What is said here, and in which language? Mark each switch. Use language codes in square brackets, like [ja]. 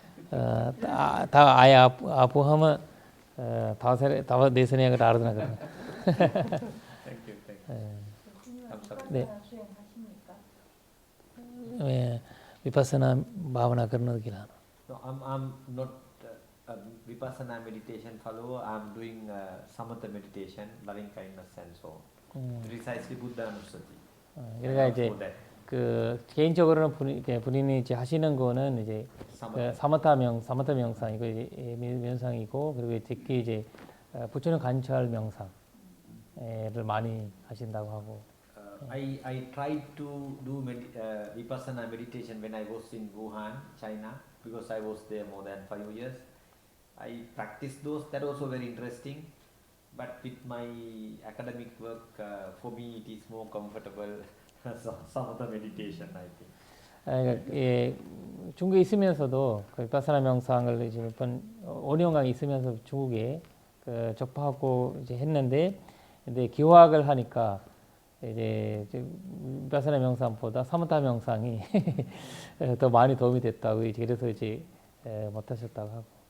[ko] 하시죠. 다 아예 아부하면 다와 내선에 그 알아두나 그러네. [en] Thank you. Thank you. [ko] 감사합니다. 네. [hi] 예, vipassana भावना करने के लिए [en] No, I'm not a vipassana meditation follower. I'm doing samatha meditation, loving kindness and so on. Precisely Buddha Anusati. [ko] 그러니까 이제 [en] For that. [ko] 그 개인적으로는 본인이 이제 하시는 거는 이제 사마타 명상이고 이제 명상이고 그리고 특히 이제 부처님 관찰 명상을 많이 하신다고 하고. [en] I tried to do vipassana meditation when I was in Wuhan, China, because I was there more than 5 years. I practiced those. That also very interesting. But with my academic work, for me it is more comfortable samatha meditation, I think. [ko] 그러니까 예, 중국에 있으면서도 그 비파사나 명상을 이제 몇 번 5년간 있으면서 중국에 그 접하고 이제 했는데 근데 기호학을 하니까 이제 비파사나 명상보다 사마타 명상이 더 많이 도움이 됐다고 이제 그래서 이제 못 하셨다고 하고.